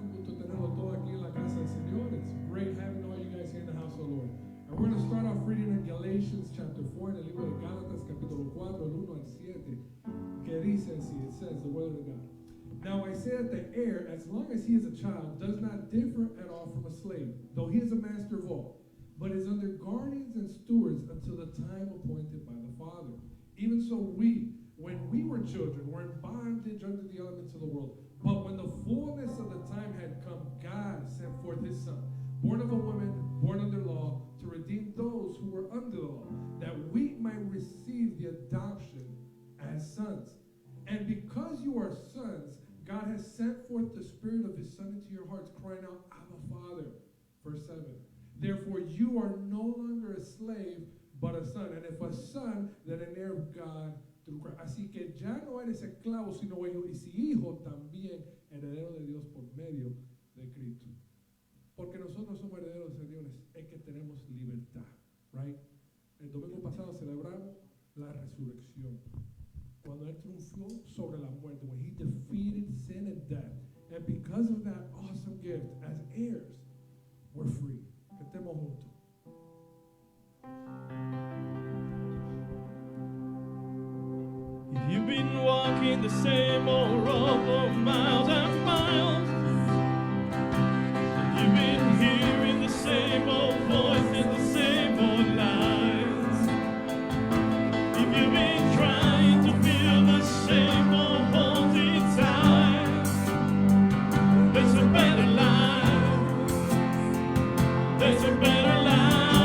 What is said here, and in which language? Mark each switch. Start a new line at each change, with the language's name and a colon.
Spanish: Un gusto tenerlo todo aquí en la casa del Señor.
English: It's great having all you guys here in the house of the Lord. And we're going to start off reading in Galatians chapter 4, en el libro de Gálatas, capítulo 4, el 1 al 7, que dice así, it says, the word of God. Now I say that the heir, as long as he is a child, does not differ at all from a slave, though he is a master of all, but is under guardians and stewards until the time appointed by the Father. Even so we, when we were children, were in bondage under the elements of the world. But when the fullness of the time had come, God sent forth his Son, born of a woman, born under law, to redeem those who were under the law, that we might receive the adoption as sons. And because you are sons, God has sent forth the Spirit of his Son into your hearts, crying out, Abba, Father. Verse 7. Therefore you are no longer a slave, but a son. And if a son, then an heir of God through Christ.
Spanish: Así que ya no eres esclavo, sino hijo. Y si hijo, también heredero de Dios por medio de Cristo. Porque nosotros somos herederos de Dios, es que tenemos libertad. Right? El domingo pasado celebramos la resurrección. Cuando él triunfó sobre la muerte, when he defeated sin and death.
English: And because of that awesome gift, as heirs, we're free.
Spanish: Que estemos juntos.
English: If you've been walking the same old road for miles and miles, if you've been hearing the same old voice in the same old lines, if you've been trying to feel the same old holes inside, there's a better life, there's a better life.